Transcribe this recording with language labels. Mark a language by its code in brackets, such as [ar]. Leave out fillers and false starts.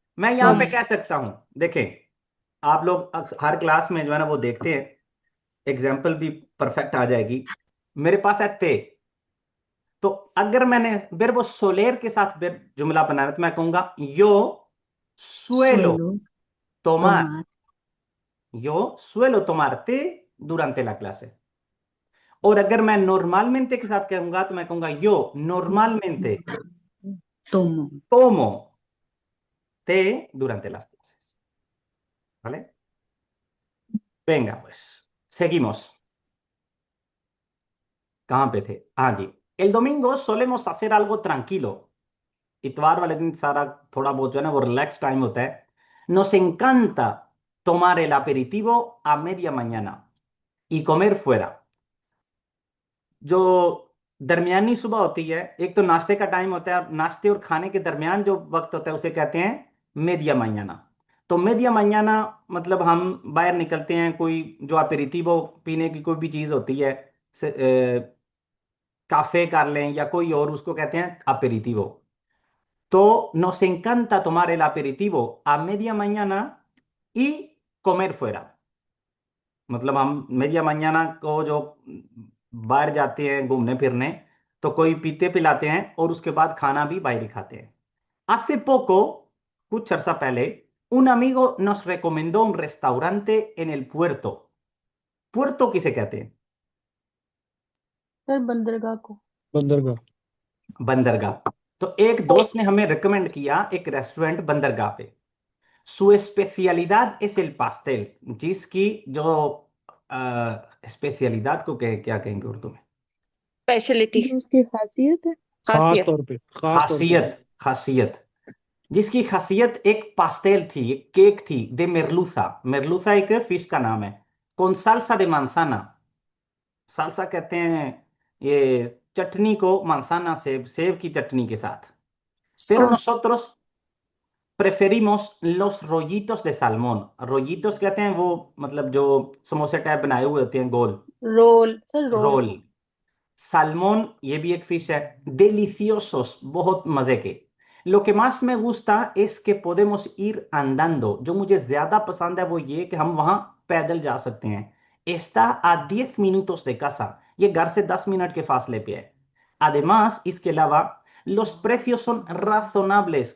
[hi] मैं यहाँ पे [es] Tomo. [hi] कह सकता हूँ, देखें, आप लोग हर क्लास में जो है ना वो देखते हैं, एग्जाम्पल भी परफेक्ट आ जाएगी। मेरे पास है ते, तो अगर मैंने verbo soler के साथ जुमला बनाना तो मैं कहूंगा [es] yo suelo suelo tomar, tomar, yo suelo tomar té durante la clase। [hi] और अगर मैं normalmente के साथ कहूंगा तो मैं कहूंगा [es] yo normalmente tomo, tomo té durante las clases, ¿vale? Venga, pues, seguimos. [hi] कहाँ पे थे? हाँ जी, [es] el domingo solemos hacer algo tranquilo। [hi] इतवार वाले दिन सारा थोड़ा बहुत जो है ना वो रिलैक्स टाइम होता है। [es] Nos encanta tomar el aperitivo a media mañana y comer fuera। [hi] जो दरमियानी सुबह होती है, एक तो नाश्ते का टाइम होता है, और नाश्ते और खाने के दरमियान जो वक्त होता है उसे कहते हैं मेडिया माñana। तो मेडिया माñana मतलब हम बाहर निकलते हैं, कोई जो अपेरिटिवो पीने की कोई भी चीज होती है, काफे कर लें या कोई और, उसको कहते हैं अपेरिटिवो। [es] तो nos encanta tomar el aperitivo a media mañana y comer fuera। [hi] मतलब हम media mañana को जो बाहर जाते हैं घूमने फिरने, तो कोई पीते पिलाते हैं और उसके बाद खाना भी बाहर ही खाते हैं। [es] Hace poco, [hi] कुछ अर्सा पहले, [es] un amigo nos recomendó un restaurante en el puerto। [hi] पुerto किसे कहते हैं? सर बंदरगाह को, बंदरगाह। बंदरगाह। तो एक दोस्त ने हमें रिकमेंड किया एक रेस्टोरेंट बंदरगाह पे। [es] Su especialidad es el pastel, [hi] जिसकी जो स्पेशलिदत को क्या कहेंगे उर्दू में? [en] Specialty. [hi] जो उसकी खासियत है, खास खासियत। तौर पे, खास तौर पे। खासियत, खासियत, जिसकी खासियत एक पास्टेल थी, एक केक थी, दे मेरलूसा। मेरलूसा एक फिश का नाम है। कौन साल्सा दे manzana। साल्सा कहते हैं ये चटनी को, manzana सेब, सेब की चटनी के साथ। [es] Pero Sos. nosotros preferimos los rollitos de salmón। [hi] rollitos कहते हैं वो, मतलब जो समोसे टाइप बनाए हुए होते हैं गोल, role sir, role role. salmón, ये भी एक फिश है। deliciosos, बहुत मजे के। [es] Lo que más me gusta es que podemos ir andando। [hi] जो मुझे ज्यादा पसंद है वो ये कि हम वहां पैदल जा सकते हैं। [es] Está a 10 minutos de casa। [hi] ये घर से 10 मिनट के फासले पे है। [es] Además, [hi] इसके अलावा [es] los precios son razonables।